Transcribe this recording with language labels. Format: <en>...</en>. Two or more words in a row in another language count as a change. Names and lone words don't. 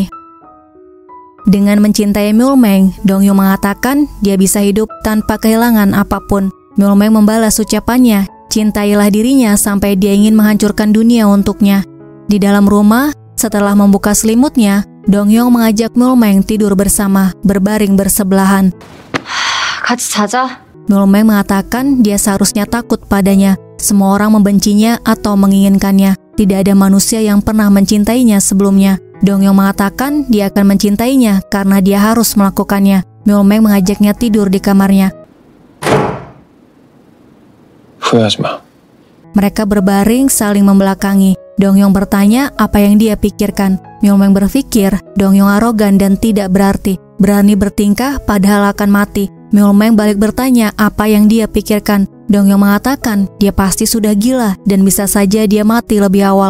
<id>Dengan mencintai Myeolmaeng, Donghyun mengatakan dia bisa hidup tanpa kehilangan apapun. Myeolmaeng membalas ucapannya, cintailah dirinya sampai dia ingin menghancurkan dunia untuknya. Di dalam rumah, setelah membuka selimutnya, Donghyun mengajak Myeolmaeng tidur bersama, berbaring bersebelahan.</id> <ko>같이 자자.</ko> <id>Myeolmaeng mengatakan dia seharusnya takut padanya. Semua orang membencinya atau menginginkannya. Tidak ada manusia yang pernah mencintainya sebelumnya. Donghyun mengatakan dia akan mencintainya karena dia harus melakukannya. Myeolmaeng mengajaknya tidur di kamarnya.</id> <ko>후회하지 마.</ko> <id>Mereka berbaring saling membelakangi. Donghyun bertanya apa yang dia pikirkan. Myeolmaeng berpikir Donghyun arogan dan tidak berarti. Berani bertingkah padahal akan mati. Myeolmaeng balik bertanya apa yang dia pikirkan. Donghyun mengatakan dia pasti sudah gila dan bisa saja dia mati lebih awal.</id>